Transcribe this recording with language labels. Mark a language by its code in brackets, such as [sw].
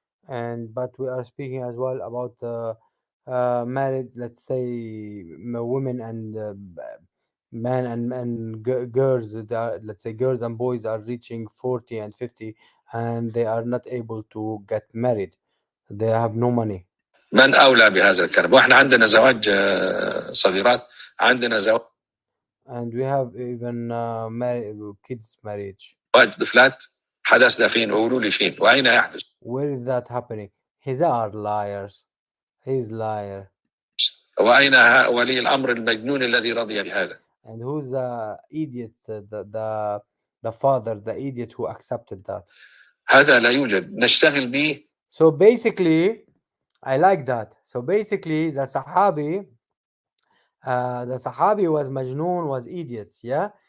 [en] And but we are speaking as well about marriage, let's say women and men and girls that are, let's say girls and boys are reaching 40 and 50 and they are not able to get married. They have no money. [ar] من أولى بهذا الكلام واحنا عندنا زواج صغيرات عندنا زواج [en] and we have even kids marriage. [ar] زواج طفلات حدث ده فين قولوا لي فين وأين يحدث. [en] Where is that happening? They are liars. He's liar. [ar] وأين ولي الأمر المجنون الذي رضي بهذا. [en] And who's the idiot, the father, the idiot who accepted that? [ar] هذا لا يوجد نشتغل به. [en] So basically, I like that. So basically, the Sahabi was Majnoon, was idiot, yeah?